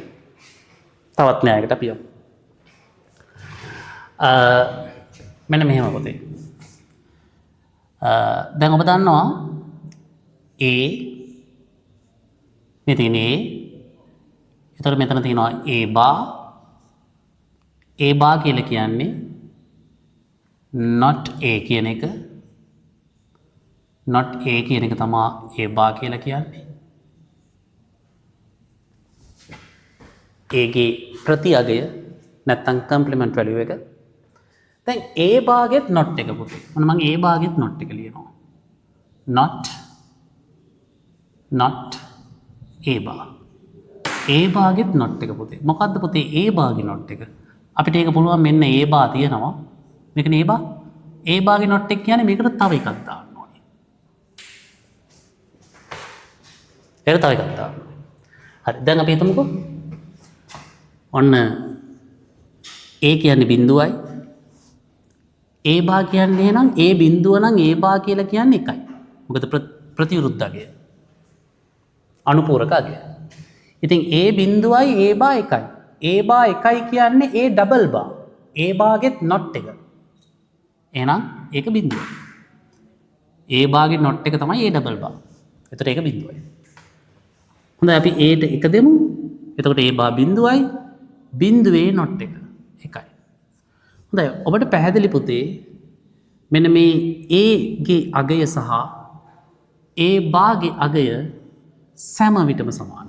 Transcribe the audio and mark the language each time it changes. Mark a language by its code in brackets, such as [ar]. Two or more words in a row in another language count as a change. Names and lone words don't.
[si] තවත් න්‍යායකට අපි යමු. මෙන්න මෙහෙම පොතේ. දැන් ඔබ දන්නවා A මේ තියෙන A. එතකොට මෙතන තියෙනවා A bar. A bar කියලා කියන්නේ not A කියන එක. not A කියන එක තමයි A bar කියලා කියන්නේ. A ගේ ප්‍රති අගය නැත්තම් [en] complement value [si] එක. දැන් A bar ගෙත් not එක පුතේ. මොන මම A bar ගෙත් not එක ලියනවා. [en] not A bar. [si] A bar ගෙත් not එක පුතේ. මොකද්ද පුතේ A bar ගේ not එක? අපිට ඒක පුළුවන් මෙන්න A bar තියෙනවා. මේකනේ A bar. A bar ගේ not එක කියන්නේ මේකට තව එකක් දාන්න ඕනේ. ඒකට තව එකක් දාන්න. හරි. දැන් අපි හිතමුකෝ. ඔන්න A කියන්නේ බිඳුවයි. A bar කියන්නේ නම් A බිඳුව නම් A bar කියලා කියන්නේ එකයි. මොකද ප්‍රතිවිරුද්ධ අගය. අනුපූරක අගය. ඉතින් A බිඳුවයි A bar එකයි. A bar එකයි කියන්නේ A double bar. A bar ගෙත් not එක. එහෙනම් ඒක බිඳුව. A bar ගේ not එක තමයි A double bar. එතකොට ඒක බිඳුවයි. හොඳයි අපි A ට එක දෙමු. එතකොට A bar බිඳුවයි බිඳුවේ not එක එකයි. හොඳයි ඔබට පැහැදිලි පුතේ මෙන්න මේ A ගේ අගය සහ A bar ගේ අගය සෑම විටම සමානයි.